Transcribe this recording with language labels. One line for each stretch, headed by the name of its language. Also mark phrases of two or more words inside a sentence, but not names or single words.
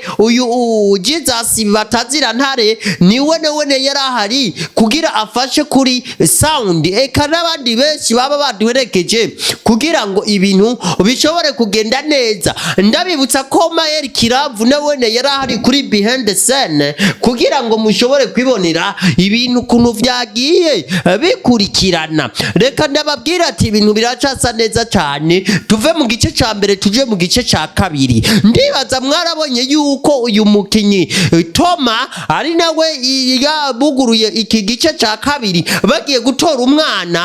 Rundi: Uyu Jesus batazira ntare niwe yarahari kugira afashe kuri sound, eka n'abandi benshi baba baduherekeje kugira ngo ibintu bishobore kugenda neza. Ndabibutsa ko Mayer Kiravu nawe yarahari kuri
English: behind the scene
Rundi: kugira ngo mushobore kwibonera ibintu kuntu vyagiye bikurikirana. Reka ndababwira ati ibintu biracasa neza cyane, tuve mu gice ca mbere tuje mu gice ca kabiri. Ndibaza mwarabonye yuko uyu mukinyi Toma ari nawe yabuguruye iki gice ca kabiri bagiye gutora umwana.